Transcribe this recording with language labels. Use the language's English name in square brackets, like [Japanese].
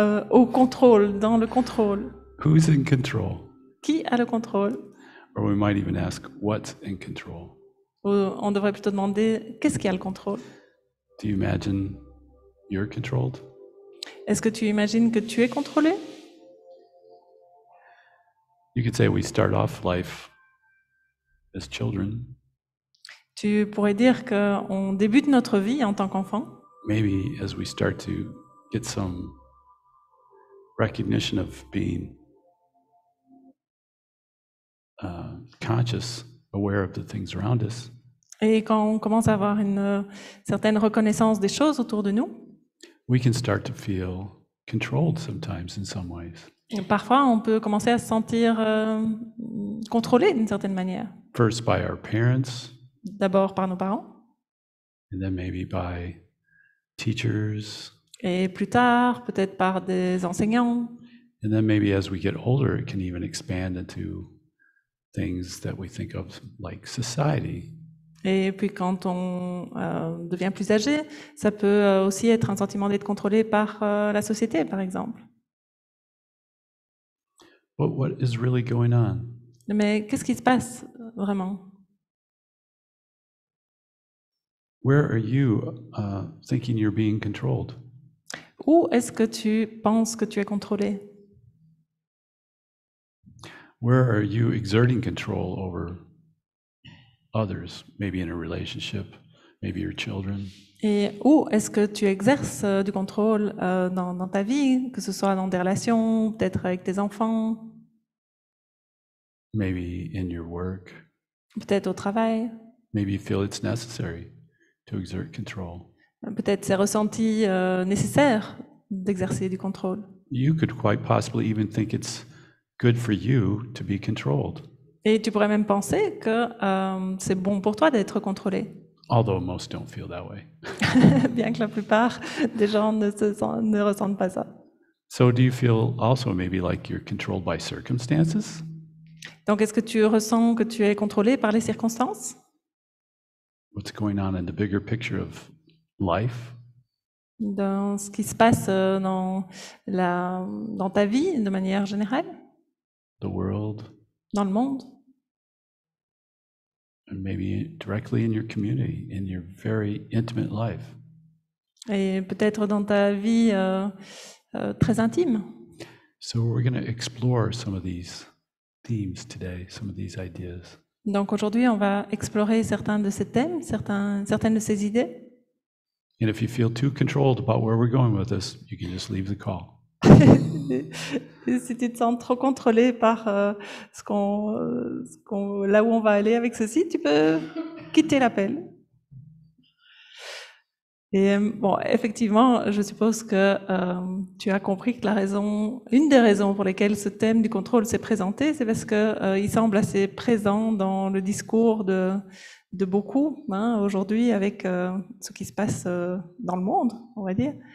[French] au contrôle, dans le contrôle. [English] Who's in control? [French] Qui a le contrôle? [English] Or we might even ask, what's in control? [French] Ou on devrait plutôt demander qu'est-ce qui a le contrôle? [English] Do you imagine you're controlled? [French] Est-ce que tu imagines que tu es contrôlé? [English] You could say we start off life as children, [French] Tu pourrais dire qu'on débute notre vie en tant qu'enfant, [English] maybe as we start to get some recognition of being conscious, aware of the things around us. [French] et quand on commence à avoir une certaine reconnaissance des choses autour de nous, [English] We can start to feel controlled sometimes in some ways. [French] parfois on peut commencer à se sentir contrôlé d'une certaine manière. [English] First by our parents, [French] D'abord par nos parents, [English] and then maybe by teachers, [French] et plus tard peut-être par des enseignants. [English] and then maybe as we get older, it can even expand into things that we think of like society. [French] Et puis quand on devient plus âgé, ça peut aussi être un sentiment d'être contrôlé par la société, par exemple. [English] But what is really going on? [French] Mais qu'est-ce qui se passe vraiment? [English] Where are you thinking you're being controlled? [French] Où est-ce que tu penses que tu es contrôlé? [English] Where are you exerting control over others, maybe in a relationship, maybe your children? [French] Et où est-ce que tu exerces du contrôle dans ta vie, que ce soit dans des relations, peut-être avec tes enfants, [English] Maybe in your work. [French] peut-être au travail, [English] Maybe you feel it's necessary to exert control. [French] peut-être c'est ressenti nécessaire d'exercer du contrôle. [English] You could quite possibly even think it's good for you to be controlled, [French] Et tu pourrais même penser que c'est bon pour toi d'être contrôlé. [English] although most don't feel that way. [French] Bien que la plupart des gens ne ressentent pas ça. [English] So do you feel also maybe like you're controlled by circumstances? [French] Donc, est-ce que tu ressens que tu es contrôlé par les circonstances? [English] What's going on in the bigger picture of life? [French] Dans ce qui se passe dans ta vie, de manière générale, [English] The world, [French] dans le monde, [English] and maybe directly in your community, in your very intimate life. [French] et peut-être dans ta vie très intime. [English] So we're going to explore some of these themes today, some of these ideas. [French] Donc, aujourd'hui, on va explorer certains de ces thèmes, certaines de ces idées. [English] And if you feel too controlled about where we're going with this, you can just leave the call. [French] Et si tu te sens trop contrôlé par là où on va aller avec ceci, tu peux quitter l'appel. Et bon, effectivement, je suppose que tu as compris que une des raisons pour lesquelles ce thème du contrôle s'est présenté, c'est parce que il semble assez présent dans le discours de beaucoup aujourd'hui avec ce qui se passe dans le monde, on va dire.